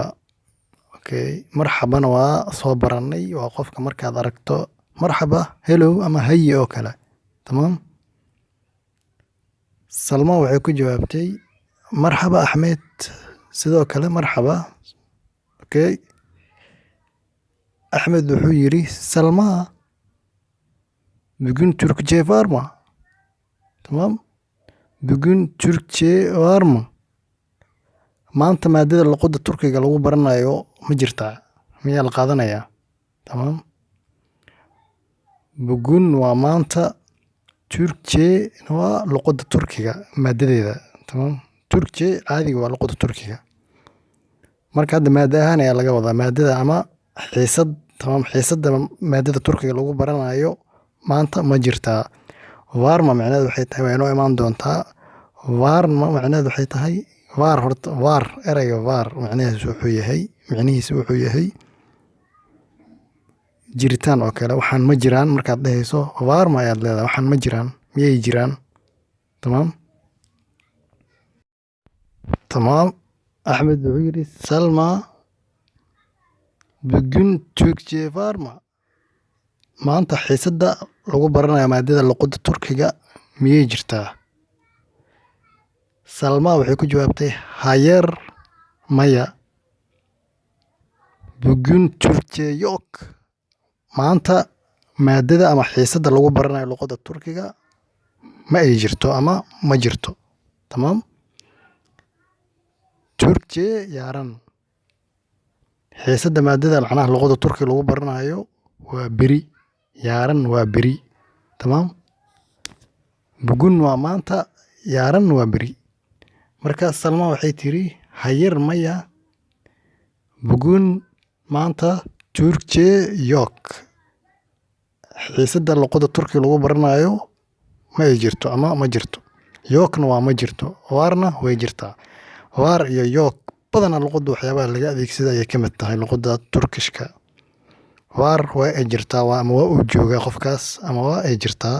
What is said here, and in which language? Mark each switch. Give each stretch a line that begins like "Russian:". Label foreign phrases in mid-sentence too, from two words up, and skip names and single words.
Somali: Okay, marxabana waa soo baranay, waa qofka markaad aragto marxaba, hello ama hayi oo kale.
Turkish: Tamaam.
Somali: Salma waxay ku jawaabtay marxaba Axmed, sidoo kale marxaba. Okay, Axmed wuxuu yiri Salma
Turkish: bugün Türkçe var mı? Tamam. Bugün Türkçe var mı?
Somali: Maanta maadada luqadda Turkiga lagu baranayo ma jirtaa? Miyaa la qaadanayaa?
Turkish: Tamam.
Somali: Bugün waa maanta, Türkçe waa luqadda Turkiga maadadeeda.
Turkish: Tamam.
Somali: Türkçe caadiga waa luqadda Turkiga. Marka hadda maada ahaan ayaa laga wadaa maadada ama xiisad. Tamam, xiisadda maadada Turkiga lagu baranayo maanta ma jirtaa. Waarma macnaheedu waxay tahay waa inoo imaan doontaa. Waarma macnaheedu waxay tahay waar erayga waar macnihiisu wuxuu yahay jiritaan oo kale. Waxaan ma jiraan markaad dhahayso waarma ayaad leedahay, waxaan ma jiraan, miyay jiraan. Tamaam. Axmed wuxuu yiri Salma
Turkish: bugün Türkçe var mı?
Somali: Maanta xiisadda lagu baranayo maadada luqadda Turkiga miyay jirtaa? Salma waxay ku jawaabtay hayır, maya.
Turkish: Bugün Türkçe yok.
Somali: Maanta maadada ama xiisadda lagu baranayo luqadda Turkiga ma ay jirto ama ma jirto.
Turkish: Tamam. Türkçe yarın.
Somali: Xiisadda maadada macnaha luqadda Turkiga lagu baranayo waa beri. Yarın waa beri. Tamam. Bugün waa maanta, yarın waa beri. Marka Salma waxay tiri hayır, maya.
Turkish: Bugün maanta Türkçe yok.
Somali: Xiisadda luqadda Turkiga lagu baranayo ma ay jirto ama ma jirto. Yokna waa ma jirto. Waarna way jirtaa. Waar iyo yok badanaa luqadda waxyaabaha laga adeegsada ayay ka mid tahay luqadda Turkishka. Waar waa ay jirtaa, waa ama waa uu joogaa qofkaas ama waa ay jirtaa.